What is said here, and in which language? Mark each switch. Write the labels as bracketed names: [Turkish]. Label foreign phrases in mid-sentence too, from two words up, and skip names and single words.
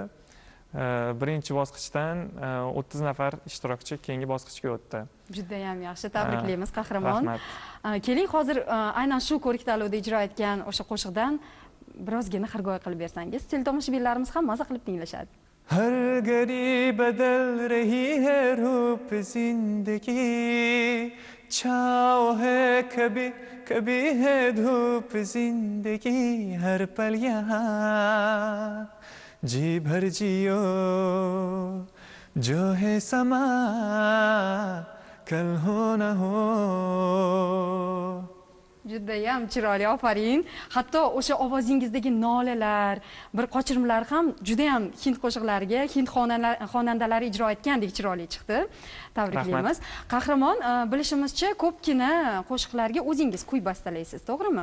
[Uzbek] Birinchi bosqichdan 30 nafar ishtirokchi keyingi bosqichga o'tdi. Juda ham yaxshi, tabriklaymiz qahramon. Rahmat. Keling, hozir aynan shu ko'rik-tanlovda ijro etgan o'sha qo'shiqdan birozgina xirgoyi qilib bersangiz, teletomoshabinlarimiz ham maza qilib tinglashadi. [Hindi] हर घड़ी बदल रही है रूप जिंदगी छाँव है कभी कभी है धूप जिंदगी हर पल यहाँ जी भर जियो जो है समा कल हो न हो [Uzbek] Judayam chiroyli, ofarin. Hatto o'sha ovozingizdagi nolalar, bir qochirmalar ham judayam hind qo'shiqlariga, hind xonandalari ijro etgandek chiroyli chiqdi. Tabriklaymiz. Qahramon, bilishimizcha ko'pgina qo'shiqlarga o'zingiz kuy bastalaysiz, to'g'rimi?